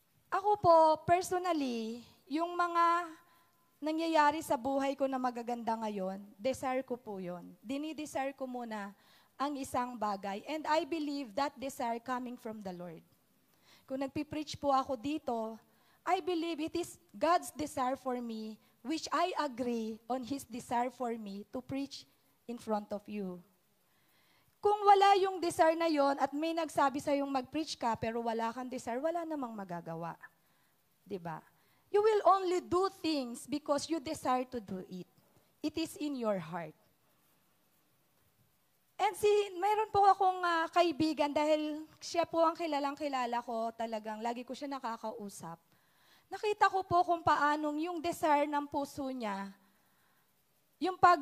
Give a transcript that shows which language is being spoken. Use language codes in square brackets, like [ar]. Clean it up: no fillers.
[tl] Ako po, personally, yung mga nangyayari sa buhay ko na magaganda ngayon, desire ko po yun. Dinidesire ko muna ang isang bagay. [en] And I believe that desire coming from the Lord. [tl] Kung nagpipreach po ako dito, [en] I believe it is God's desire for me, which I agree on His desire for me to preach in front of you. [tl] Kung wala yung desire na yon at may nagsabi sa yung mag-preach ka pero wala kang desire, wala namang magagawa. 'Di ba? [en] You will only do things because you desire to do it. It is in your heart. [tl] And mayroon po akong kaibigan dahil siya po ang kilalang-kilala ko talagang, lagi ko siya nakakausap. Nakita ko po kung paanong yung desire ng puso niya, yung